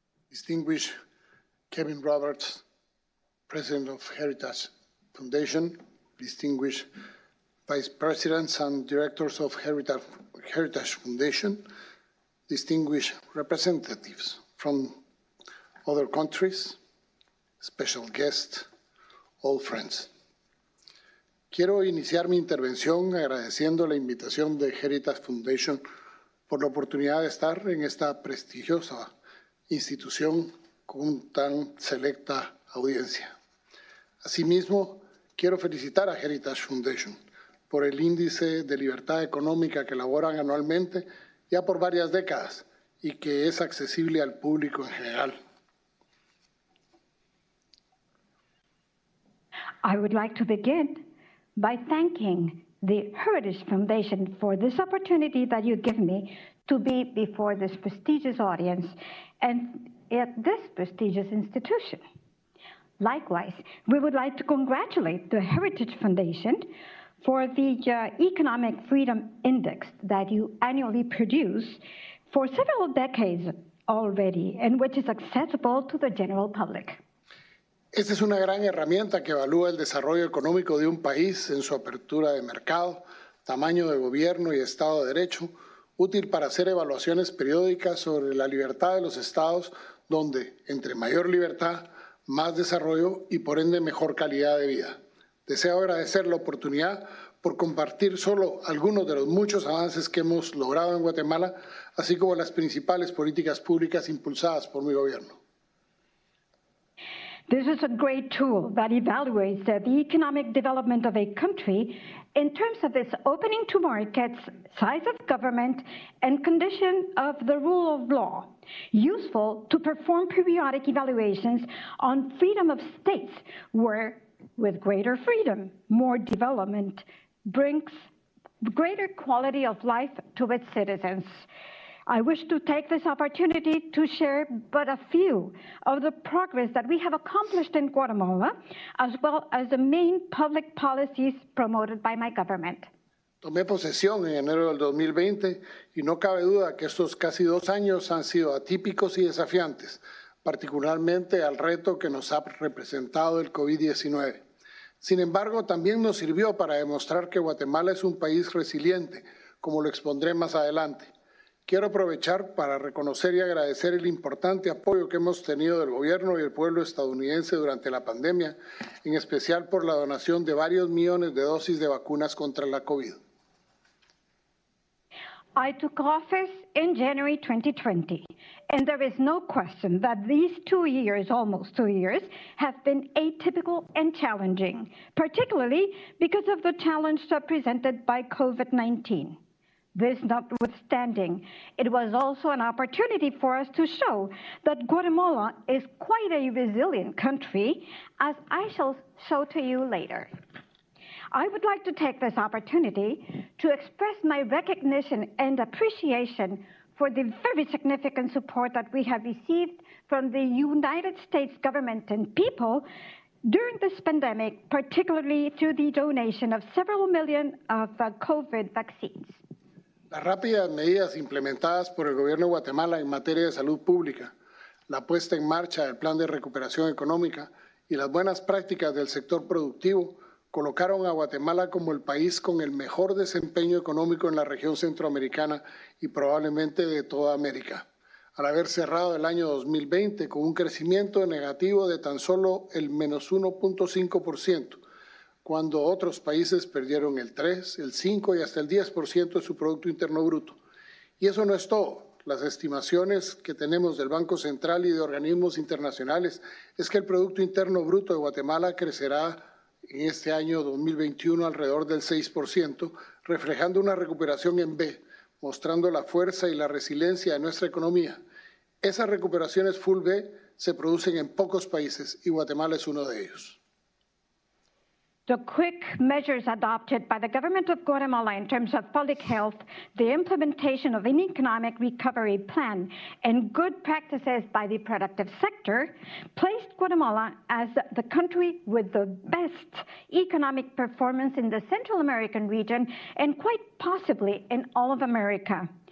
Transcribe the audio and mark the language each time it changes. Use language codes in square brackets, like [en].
[en] Distinguished Kevin Roberts, President of Heritage Foundation, distinguished Vice Presidents and Directors of Heritage Foundation, distinguished representatives from other countries, special guests, all friends. [es] Quiero iniciar mi intervención agradeciendo la invitación de Heritage Foundation por la oportunidad de estar en esta prestigiosa institución con tan selecta audiencia. Asimismo, quiero felicitar a Heritage Foundation por el índice de libertad económica que elaboran anualmente ya por varias décadas y que es accesible al público en general. [en] I would like to begin by thanking the Heritage Foundation for this opportunity that you give me to be before this prestigious audience and at this prestigious institution. Likewise, we would like to congratulate the Heritage Foundation for the Economic Freedom Index that you annually produce for several decades already, and which is accessible to the general public. [es] Esta es una gran herramienta que evalúa el desarrollo económico de un país en su apertura de mercado, tamaño de gobierno y Estado de Derecho, útil para hacer evaluaciones periódicas sobre la libertad de los estados, donde, entre mayor libertad, más desarrollo y, por ende, mejor calidad de vida. Deseo agradecer la oportunidad por compartir solo algunos de los muchos avances que hemos logrado en Guatemala, así como las principales políticas públicas impulsadas por mi gobierno. [en] This is a great tool that evaluates the economic development of a country in terms of its opening to markets, size of government, and condition of the rule of law, useful to perform periodic evaluations on freedom of states, where, with greater freedom, more development brings greater quality of life to its citizens. I wish to take this opportunity to share but a few of the progress that we have accomplished in Guatemala, as well as the main public policies promoted by my government. [es] Tomé posesión en enero del 2020 y no cabe duda que estos casi 2 años han sido atípicos y desafiantes, particularmente al reto que nos ha representado el COVID-19. Sin embargo, también nos sirvió para demostrar que Guatemala es un país resiliente, como lo expondré más adelante. Quiero aprovechar para reconocer y agradecer el importante apoyo que hemos tenido del gobierno y el pueblo estadounidense durante la pandemia, en especial por la donación de varios millones de dosis de vacunas contra la COVID. [en] I took office in January 2020, and there is no question that these 2 years, almost 2 years, have been atypical and challenging, particularly because of the challenge presented by COVID-19. This notwithstanding, it was also an opportunity for us to show that Guatemala is quite a resilient country, as I shall show to you later. I would like to take this opportunity to express my recognition and appreciation for the very significant support that we have received from the United States government and people during this pandemic, particularly through the donation of several million of COVID vaccines. [es] Las rápidas medidas implementadas por el gobierno de Guatemala en materia de salud pública, la puesta en marcha del plan de recuperación económica y las buenas prácticas del sector productivo colocaron a Guatemala como el país con el mejor desempeño económico en la región centroamericana y probablemente de toda América, al haber cerrado el año 2020 con un crecimiento negativo de tan solo el menos 1.5%, cuando otros países perdieron el 3, el 5 y hasta el 10% de su Producto Interno Bruto. Y eso no es todo. Las estimaciones que tenemos del Banco Central y de organismos internacionales es que el Producto Interno Bruto de Guatemala crecerá en este año 2021 alrededor del 6%, reflejando una recuperación en B, mostrando la fuerza y la resiliencia de nuestra economía. Esas recuperaciones full B se producen en pocos países y Guatemala es uno de ellos. [en] The quick measures adopted by the government of Guatemala in terms of public health, the implementation of an economic recovery plan, and good practices by the productive sector placed Guatemala as the country with the best economic performance in the Central American region and quite possibly in all of America.